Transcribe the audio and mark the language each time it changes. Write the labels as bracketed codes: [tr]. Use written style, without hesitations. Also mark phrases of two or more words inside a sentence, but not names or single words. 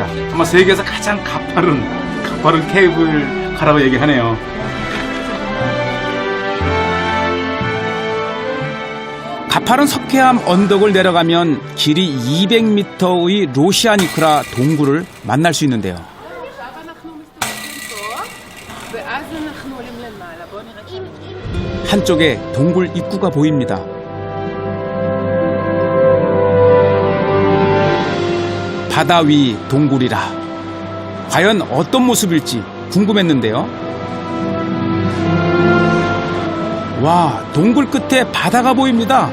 [ko] 아마 세계에서 가장 가파른 케이블 가라고 얘기하네요. 가파른 석회암 언덕을 내려가면 길이 200m의 로시아니크라 동굴을 만날 수 있는데요. [he] עכשיו אנחנו מסתובבים פה, ואז אנחנו עולים למעלה. בואו נראה. [ko] 한쪽에 동굴 입구가 보입니다. 바다 위 동굴이라 과연 어떤 모습일지 궁금했는데요. 와, 동굴 끝에 바다가 보입니다.